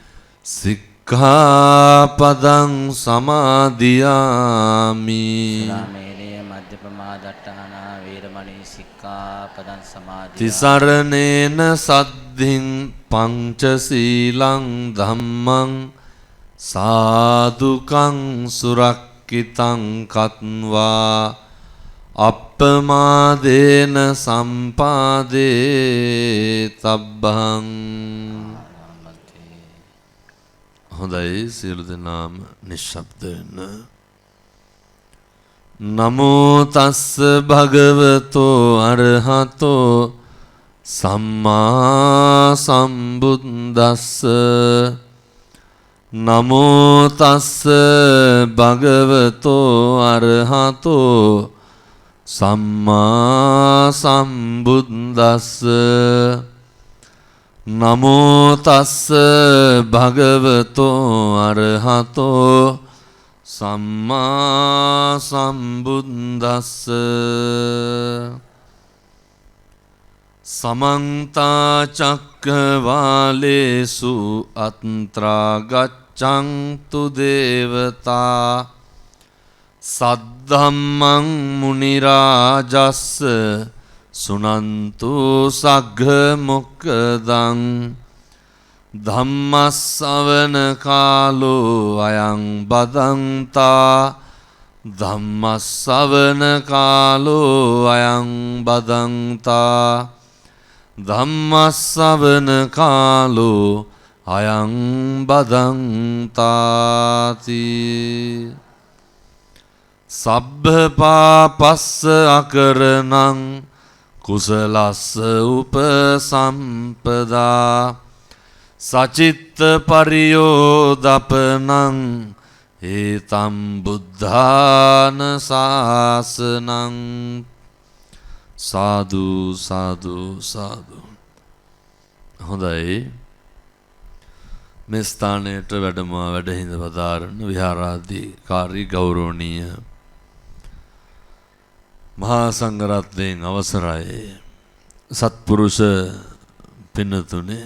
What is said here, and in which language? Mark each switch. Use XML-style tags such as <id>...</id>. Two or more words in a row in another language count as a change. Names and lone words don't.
<pi>සික්ඛාපදං සමාදියාමි තිසරණේන සද්ධින් පංචශීලං ධම්මං සාදුකං සුරක්කිතං කତ୍වා අප්පමාදේන සම්පාදේ තබ්බං.</pi> <si>හොඳයි, සියලු දෙනාම නිශ්ශබ්ද වෙන්න.</si> <pi>නමෝ තස්ස භගවතෝ අරහතෝ සම්මා සම්බුද්දස්ස. නමෝ තස්ස භගවතෝ අරහතෝ සම්මා සම්බුද්දස්ස. නමෝ තස්ස භගවතෝ අරහතෝ සම්මා සම්බුද්දස්ස සමන්ත චක්කවාලේසු අත්‍රා ගච්ඡන්තු දේවතා සද්ධම්මං මුනි රාජස්ස සුනන්තු සග්ග මොක්ඛදං ධම්මස්සවන කාලෝ අයං බදන්තා ධම්මස්සවන කාලෝ අයං බදන්තා ධම්මස්සවන කාලෝ අයං බදන්තාති සබ්බ පාපස්ස අකරණං කුසලස්ස උපසම්පදා සචිත්ත පරියෝදපනං ඒතම් බුද්ධාන ශාසනං සාදු සාදු සාදු.</pi> <si>හොඳයි, මේ ස්ථානයට වැඩම වැඩහිඳ පදාරන විහාරාධිකාරී ගෞරවනීය මහා සංඝරත්නයන් අවසරයි සත්පුරුෂ පින්නතුනේ.</si>